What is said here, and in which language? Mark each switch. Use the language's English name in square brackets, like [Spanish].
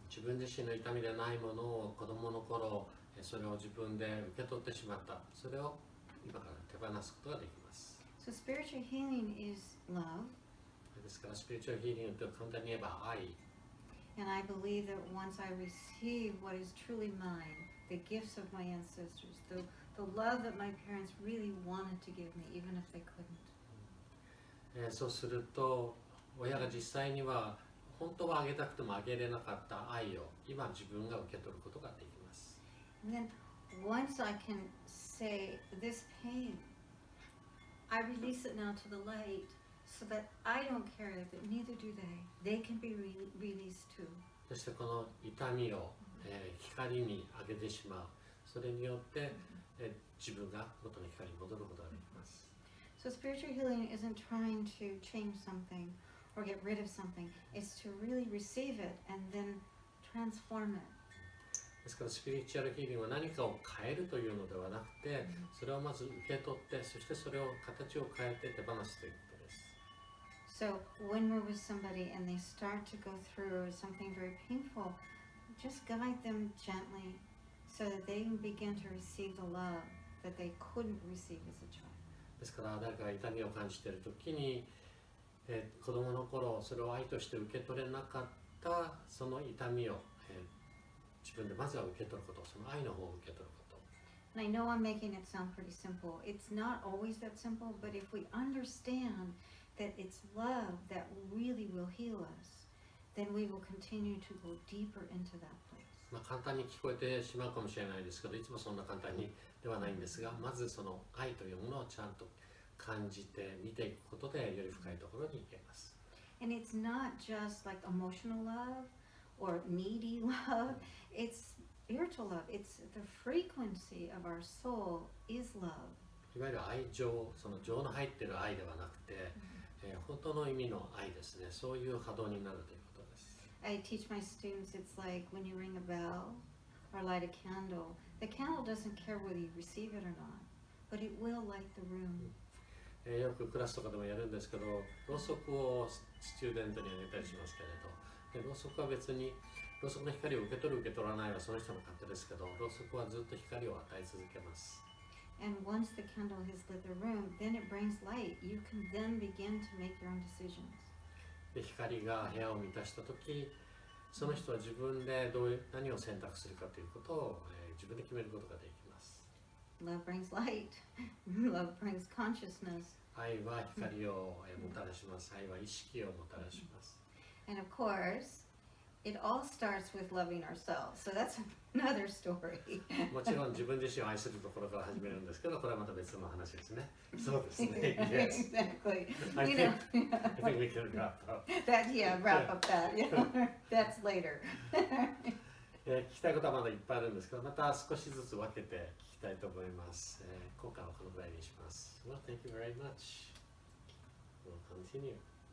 [Japanese] 自分自身の痛みでないものを子供の頃、それを自分で受け取ってしまった。それを今から手放すことができます。 [English] So spiritual healing is love. [Japanese] ですからスピリチュアルヒーリングと簡単に言えば愛。 [English] And I believe that once I receive what is truly mine, the gifts of my ancestors, the love that my parents really wanted to give me, even if they couldn't. [Japanese] そうすると、親が実際には本当はあげたくてもあげれなかった愛を今自分が受け取ることができます。 [English] And then once I can say, this pain, I release it now to the light so that I don't carry it, but neither do they. They can be released too. [Japanese] そしてこの痛みを、光にあげてしまう。それによって、自分が元の光に戻ることができます。 [English] So spiritual healing isn't trying to change something or get rid of something. It's to really receive it and then transform it. [Japanese] ですからスピリチュアルヒーリングは何かを変えるというのではなくて、それをまず受け取って、そしてそれを形を変えて手放すということです。 [English] So when we're with somebody and they start to go through something very painful, just guide them gently so that they can begin to receive the love that they couldn't receive as a child. [Japanese] ですから誰かが痛みを感じているときに、子供の頃それを愛として受け取れなかったその痛みを、自分でまずは受け取ること、その愛の方を受け取ること。 [English] And I know I'm making it sound pretty simple. It's not always that simple, but if we understand that it's love that really will heal us, then we will continue to go deeper into that place. [Japanese] 簡単に聞こえてしまうかもしれないですけど、いつもそんな簡単にではないんですが、まずその愛というものをちゃんと感じて見ていくことでより深いところに行けます。 [English] And it's not just like emotional love or needy love, it's spiritual love. It's the frequency of our soul is love. [Japanese] いわゆる愛情、その情の入っている愛ではなくて、本当の意味の愛ですね。そういう波動になるということです。 [English] I teach my students it's like when you ring a bell or light a candle. The candle doesn't care whether you receive it or not, but it will light the room. [Japanese] よくクラスとかでもやるんですけど、ろうそくをスチューデントにあげたりしますけれど、でろうそくは別にろうそくの光を受け取る受け取らないはその人の勝手ですけど、ろうそくはずっと光を与え続けます。 [English] And once the candle has lit the room, then it brings light. You can then begin to make your own decisions. [Japanese] で光が部屋を満たしたとき、その人は自分で何を選択するかということを、自分で決めることができます。 [English] Love brings light. Love brings consciousness. [Japanese] 愛は光をもたらします。愛は意識をもたらします。 [English] And of course, it all starts with loving ourselves. So that's another story. [Japanese] もちろん自分自身を愛するところから始めるんですけど、これはまた別の話ですね。そうですね。 [English] Yes. Exactly. I You think, know, I think we can wrap up. wrap up that. Yeah, that's later. [Japanese] 聞きたいことはまだいっぱいあるんですけど、また少しずつ分けて聞きたいと思います。今回はこのぐらいにします。 [English] Well, thank you very much. We'll continue.